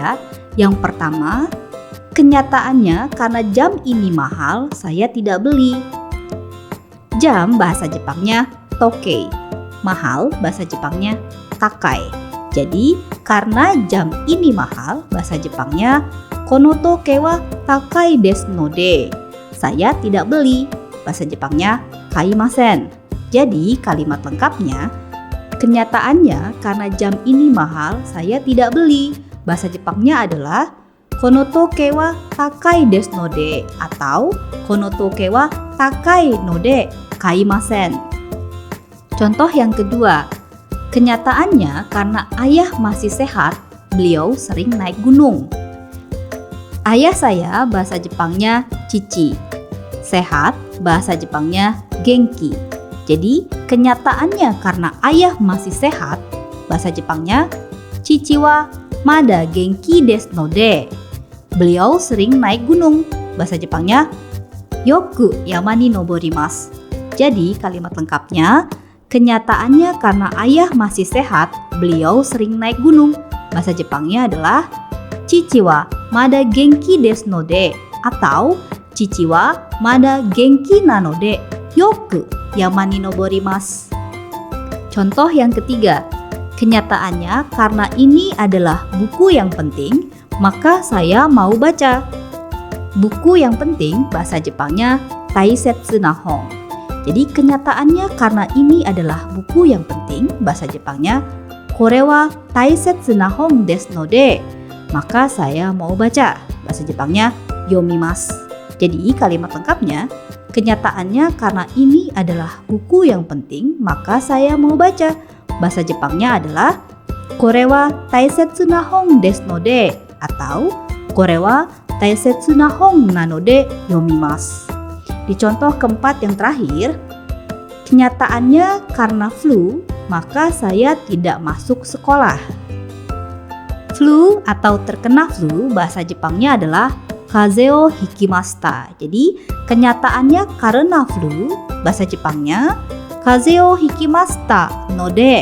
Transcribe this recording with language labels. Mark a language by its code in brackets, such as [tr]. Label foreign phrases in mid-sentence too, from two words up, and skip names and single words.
[id] Yang pertama, kenyataannya karena jam ini mahal saya tidak beli. Jam bahasa Jepangnya tokei, mahal bahasa Jepangnya takai. Jadi karena jam ini mahal bahasa Jepangnya [ja] この時計は高いですので. [id] Saya tidak beli, bahasa Jepangnya kaimasen. Jadi kalimat lengkapnya, kenyataannya karena jam ini mahal saya tidak beli, bahasa Jepangnya adalah [ja] この時計は高いですので [id] atau [ja] この時計は高いので買いません. [id] Contoh yang kedua, kenyataannya karena ayah masih sehat, beliau sering naik gunung. Ayah saya bahasa Jepangnya cici, sehat bahasa Jepangnya genki. Jadi kenyataannya karena ayah masih sehat, bahasa Jepangnya [ja] 父はまだ元気ですので. [id] Beliau sering naik gunung, bahasa Jepangnya [ja] よく山に登ります. [id] Jadi kalimat lengkapnya, kenyataannya karena ayah masih sehat, beliau sering naik gunung, bahasa Jepangnya adalah [ja] 父はまだ元気ですので [id] atau [ja] 父はまだ元気なのでよく山に登ります. [id] Contoh yang ketiga, kenyataannya karena ini adalah buku yang penting, maka saya mau baca. Buku yang penting bahasa Jepangnya [ja] 大切な本. [id] Jadi kenyataannya karena ini adalah buku yang penting, bahasa Jepangnya [ja] これは大切な本ですので. [id] Maka saya mau baca, bahasa Jepangnya yomimasu. Jadi kalimat lengkapnya, kenyataannya karena ini adalah buku yang penting, maka saya mau baca. Bahasa Jepangnya adalah [ja] これは大切な本ですので atau これは大切な本なので読みます. [id] Di contoh keempat yang terakhir, kenyataannya karena flu, maka saya tidak masuk sekolah. Flu atau terkena flu bahasa Jepangnya adalah [ja] 風邪を引きました. [id] Jadi kenyataannya karena flu bahasa Jepangnya [ja] 風邪を引きましたので.